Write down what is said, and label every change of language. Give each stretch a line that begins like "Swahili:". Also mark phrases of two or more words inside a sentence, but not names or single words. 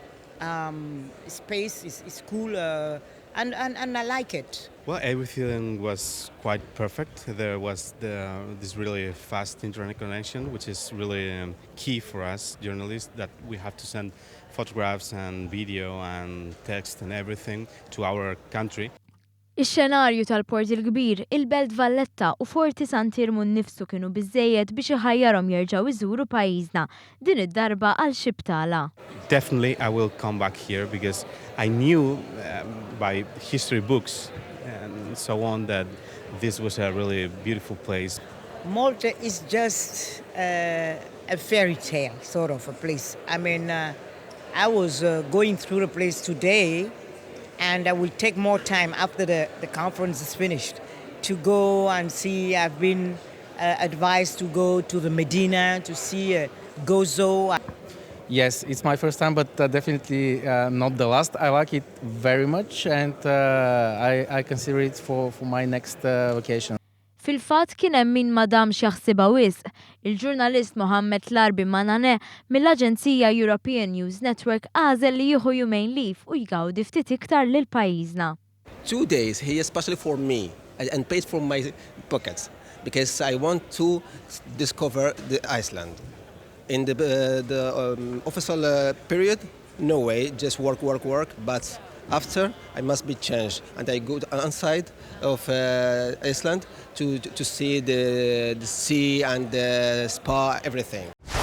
English: Space is cool, and I like it. Well, everything was quite perfect. There was this really fast internet connection, which is really key for us journalists, that we have to send photographs and video and text and everything to our country.
Maltese: Ix-xenarju tal-Port il-Kbir, il-Belt Valletta u Forti Sant Iermu nnifsu kienu biżżejjed biex iħajjarhom jerġgħu iżuru pajjiżna din id-darba għal xi btala.
English: Definitely I will come back here because I knew by history books and so on that this was a really beautiful place. Malta is just a fairy tale sort of a place. I mean, I was going through the place today, and I will take more time after the conference is finished to go and see. I've been advised to go to the Medina to see Gozo. Yes, it's my first time, but definitely not the last. I like it very much, and I consider it for my next vacation.
Maltese: Fil-fatt kien hemm min madam x'jaħsibha wisq. Il-ġurnalist Mohammed Larbi Manane mill-Aġenzija European News Network għażel li jieħu jumejn lif u jgawdi ftit iktar lil pajjiżna.
English: 2 days here especially for me and paid from my pockets because I want to discover the Iceland. In the official period, no way, just work, but after I must be changed and I go inside of Iceland to see the sea and the spa, everything.